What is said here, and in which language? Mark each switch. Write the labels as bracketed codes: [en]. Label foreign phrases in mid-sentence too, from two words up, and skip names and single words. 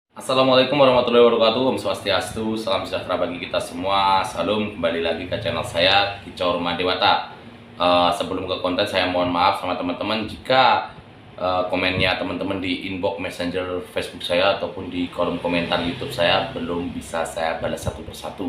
[ar] السلام عليكم ورحمة الله وبركاته. [ban] Om Swastiastu, [id] salam sejahtera bagi kita semua. Salam, kembali lagi ke channel saya, Kicau Rumah Dewata. Sebelum ke konten, saya mohon maaf sama teman-teman jika komennya teman-teman di inbox messenger Facebook saya ataupun di kolom komentar YouTube saya belum bisa saya balas satu persatu.